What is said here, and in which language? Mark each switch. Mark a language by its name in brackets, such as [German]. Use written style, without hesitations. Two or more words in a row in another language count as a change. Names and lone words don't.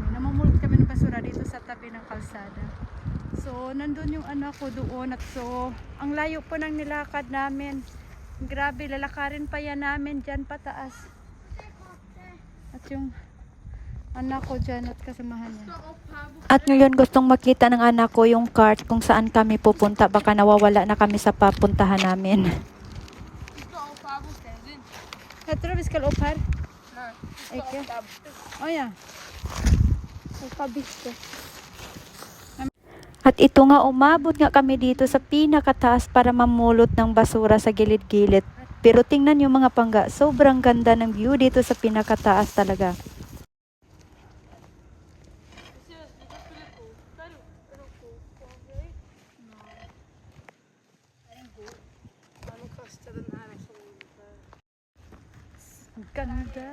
[Filipino] Namumulot kami ng basura dito sa tabi ng kalsada. So nandun yung anak ko doon at so ang layo po ng nilakad namin. Grabe, lalakarin pa yan namin dyan pataas. At yung anak ko dyan at kasamahan niya. At ngayon gustong makita ng anak ko yung cart kung saan kami pupunta. Baka nawawala na kami sa papuntahan namin. [Swedish] Jag tror vi ska upp här. [Norwegian] Ikke? Oh ja. [Filipino] At ito nga, umabot nga kami dito sa pinakataas para mamulot ng basura sa gilid-gilid. Pero tingnan yung mga pangga, sobrang ganda ng view dito sa pinakataas talaga. Ganda.